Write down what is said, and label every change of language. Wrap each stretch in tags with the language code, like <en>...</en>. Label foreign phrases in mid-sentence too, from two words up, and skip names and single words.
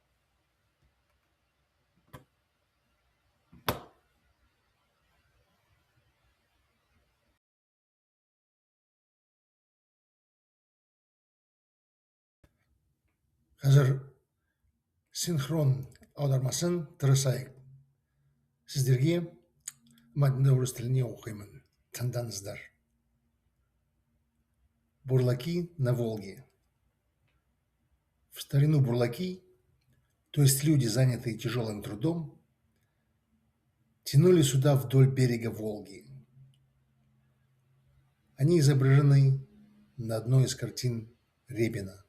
<kk>Қазір синхрон аудармасын тырысайық. Сіздерге мәтінді орыс тіліне оқимын. Тыңдаңыздар. Бурлаки на Волге.</kk> <ru>В старину бурлаки, то есть люди, занятые тяжелым трудом, тянули суда вдоль берега Волги. Они изображены на одной из картин Репина.</ru>